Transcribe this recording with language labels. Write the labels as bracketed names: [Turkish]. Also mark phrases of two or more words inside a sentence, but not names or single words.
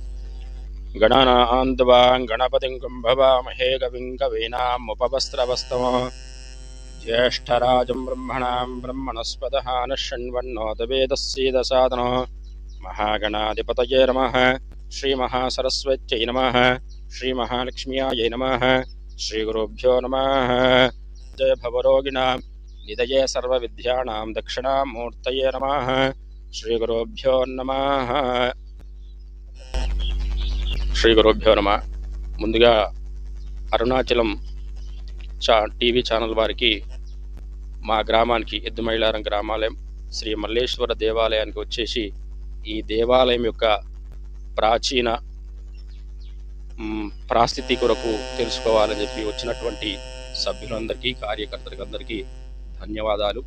[Sanskrit] गणानां गणपतिं भवामहे कविं कवीनामुपवस्त्रवस्तमः ज्येष्ठराजं ब्रह्मणां ब्रह्मणस्पतः नः महागणाधिपतये नमः। श्रीमहासरस्वत्यै नमः। श्रीमहालक्ष्म्यायै नमः। श्रीगुरुभ्यो नमः। जय भवरोगिणां निधये सर्वविद्यानां दक्षिणामूर्तये नमः। श्रीगुरुभ्यो नमः। శ్రీగురుభ్యో నమ. [Telugu] ముందుగా అరుణాచలం టీవీ ఛానల్ వారికి మా గ్రామానికి ఎద్దుమైలారం గ్రామాలయం శ్రీ మల్లేశ్వర దేవాలయానికి వచ్చేసి ఈ దేవాలయం యొక్క ప్రాచీన ప్రాస్థితి కొరకు తెలుసుకోవాలని చెప్పి వచ్చినటువంటి సభ్యులందరికీ కార్యకర్తలందరికీ ధన్యవాదాలు.